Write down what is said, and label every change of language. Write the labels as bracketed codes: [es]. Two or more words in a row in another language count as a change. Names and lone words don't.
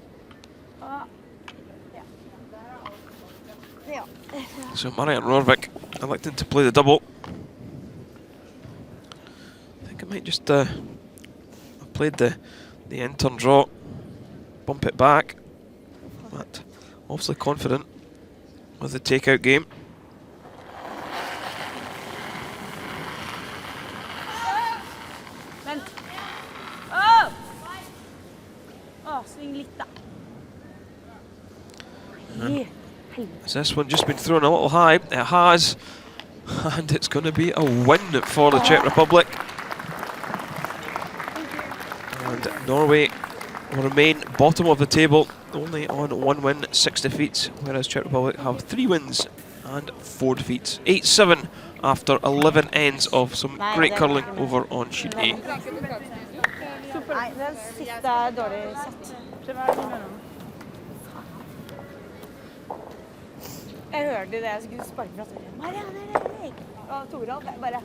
[no] Og ja. [en] So Marianne Rorvik elected to play the double. I think I might just I played the end turn draw, bump it back, but obviously confident with the takeout game. [no] Sving litt da. [en] Has this one just been thrown a little high? It has, and it's going to be a win for the Czech Republic. And Norway will remain bottom of the table, only on 1 win, 6 defeats, whereas Czech Republic have 3 wins and 4 defeats. 8-7 after 11 ends of some great curling over on sheet A. [no] Nei, det siste er dårlig sett. Jeg hørte det jeg skulle sparke fra Tore. Marianne! Og Torald, det bare...